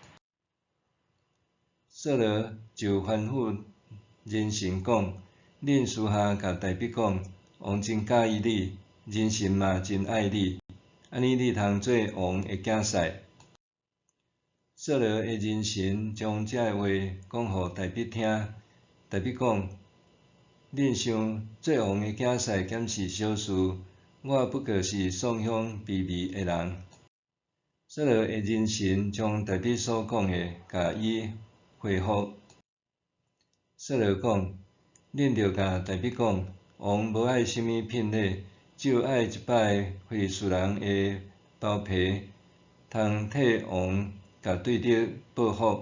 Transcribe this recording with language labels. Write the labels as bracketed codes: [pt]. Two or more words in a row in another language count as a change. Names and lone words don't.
[nan] 扫罗就吩咐人臣讲：恁私下甲大卫讲，王真喜意你，人臣嘛真爱你，安尼你通做王的囝婿。扫罗的人臣将这话讲互大卫听，大卫讲：恁想做王的囝婿减是小事，我不过是丧香卑微的人。扫罗的人臣将大卫所讲的甲伊回复。扫罗讲：恁着甲大卫讲，王无爱甚物聘礼，只有爱100个非利士人的包皮，通替王甲对敌报复。